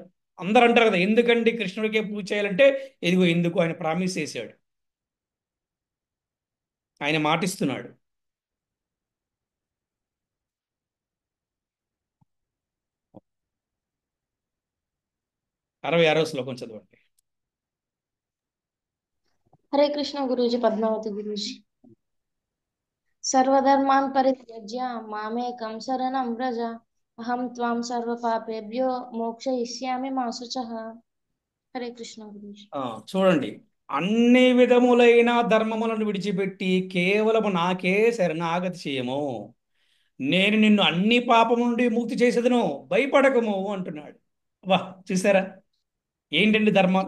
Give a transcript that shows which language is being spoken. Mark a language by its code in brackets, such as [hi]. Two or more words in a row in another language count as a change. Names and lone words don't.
[te] అందరూ అంటారు కదా, ఎందుకండి కృష్ణుడికే పూజ చేయాలంటే, ఇదిగో ఎందుకు ఆయన ప్రామిస్ చేశాడు, ఆయన మాటిస్తున్నాడు. 66వ శ్లోకం చదవండి. హరే కృష్ణ గురూజీ. పద్మావతి గురూజీ. [sa] సర్వధర్మాన్ పరిత్యజ్య మామేకం శరణం వ్రజ అహం త్వాం సర్వపాపేభ్యో మోక్షయిష్యామి మా శుచః. [te] హరే కృష్ణ గురూజీ. చూడండి, అన్ని విధములైన ధర్మములను విడిచిపెట్టి కేవలము నాకే శరణాగతి చేయము, నేను నిన్ను అన్ని పాపము నుండి ముక్తి చేసేదను, భయపడకము అంటున్నాడు. వా, చూసారా ఏంటండి ధర్మాలు?